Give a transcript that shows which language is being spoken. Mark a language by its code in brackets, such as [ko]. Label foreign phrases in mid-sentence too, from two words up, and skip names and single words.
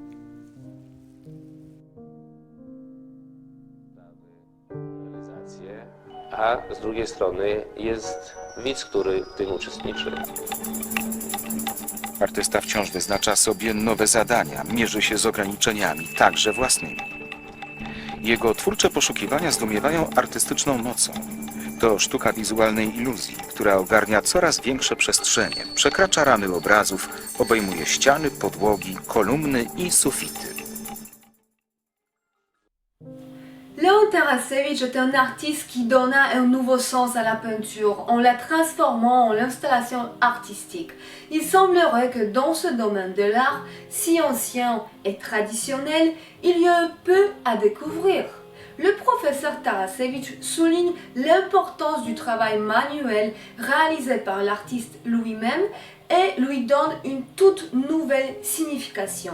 [pl] A z drugiej strony jest widz, który w tym uczestniczy. Artysta wciąż wyznacza sobie nowe zadania, mierzy się z ograniczeniami, także własnymi. Jego twórcze poszukiwania zdumiewają artystyczną mocą. To sztuka wizualnej iluzji, która ogarnia coraz większe przestrzenie, przekracza ramy obrazów, obejmuje ściany, podłogi, kolumny i sufity. [fr] Leon Tarasewicz est un artiste qui donna un nouveau sens à la peinture en la transformant en l'installation artistique. Il semblerait que dans ce domaine de l'art, si ancien et traditionnel, il y a peu à découvrir. Le professeur Tarasewicz souligne l'importance du travail manuel réalisé par l'artiste lui-même et lui donne une toute nouvelle signification.